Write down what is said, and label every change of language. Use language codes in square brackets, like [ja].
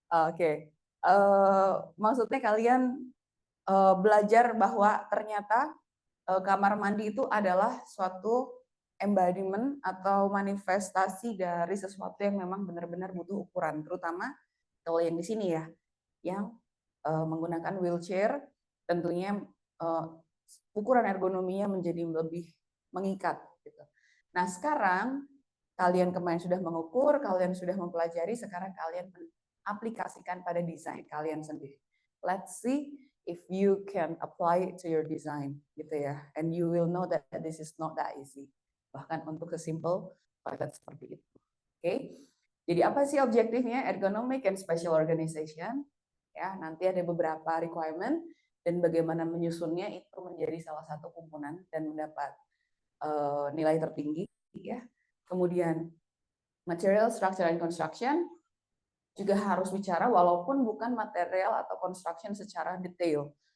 [id] Oke. Maksudnya kalian belajar bahwa ternyata kamar mandi itu adalah suatu embodiment atau manifestasi dari sesuatu yang memang benar-benar butuh ukuran, terutama kalau yang di sini ya, yang menggunakan wheelchair, tentunya ukuran ergonominya menjadi lebih mengikat. Gitu. Nah sekarang kalian kemarin sudah mengukur, kalian sudah mempelajari, sekarang kalian aplikasikan pada desain kalian sendiri. [en] Let's see if you can apply it to your design, [id] gitu ya. [en] And you will know that this is not that easy. [id] Bahkan untuk sesimpel toilet seperti itu. [en] Oke. [id] Jadi apa sih objektifnya? [en] Ergonomic and spatial organization. [id] Ya, nanti ada beberapa requirement dan bagaimana menyusunnya itu menjadi salah satu komponen dan mendapat nilai tertinggi ya. Kemudian [en] material, structure, and construction [id] juga harus bicara walaupun bukan material atau construction secara detail.